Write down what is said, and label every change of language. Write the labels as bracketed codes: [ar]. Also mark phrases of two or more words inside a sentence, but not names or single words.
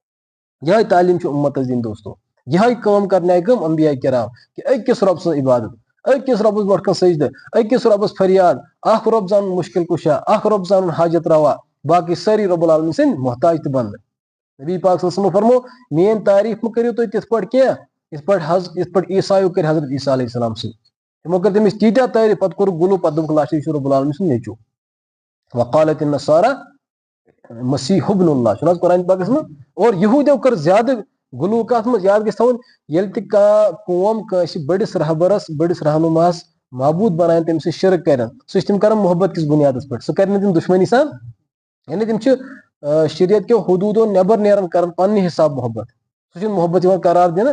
[ks] یہ تعلیم چھ امت دین دوستو یہ کام کرنے گم انبیاء کرام کہ اکس رب سن عبادت أکِس رۄبس برونٛٹھ کن سجدٕ, أکِس رۄبس فریاد, اکھ رۄب زانُن مُشکِل کُشا, اکھ رۄب زانُن حاجت روا, باقٕے سٲری رۄب العالمیٖن سٕنٛدۍ محتاج تہٕ بنٛدٕ. نبی پاک صلی اللہ علیہ وسلم فرمو میٲنۍ تعریٖف مہٕ کٔرِو تُہۍ تِتھ پٲٹھۍ کینٛہہ یِتھ پٲٹھۍ عیٖسایو کٔرۍ حضرت عیٖسیٰ علیہ السلام سۭتۍ. تِمو کٔر تٔمِس تیٖتیاہ تعریٖف, پتہٕ کوٚرُکھ غُلو, پتہٕ دوٚپُکھ لاسٹس یہِ چھُ رۄب العالمیٖن سُنٛد نیٚچوٗ. [ar] وقالت النصارى مسیح ابن اللہ, [ks] چھُنہٕ حظ قرآن پاکس منٛز. اور یہوٗدیو کٔر زیادٕ غُلو کتھ منٛز, یاد گژھِ تھاوُن ییٚلہِ تہِ کانٛہہ قوم کٲنٛسہِ بٔڑِس رہبرس بٔڑِس رہنُماہس معبوٗد بناون تٔمِس سۭتۍ شرک کرن, سُہ چھِ تِم کران محبت کِس بُنیادس پٮ۪ٹھ, سُہ کرِ نہٕ تِم دُشمنی سان, یعنی تِم چھِ شریعت کیو حدوٗدو نٮ۪بر نیران کران پننہِ حساب محبت, سُہ چھُنہٕ محبت یِوان قرار دِنہٕ.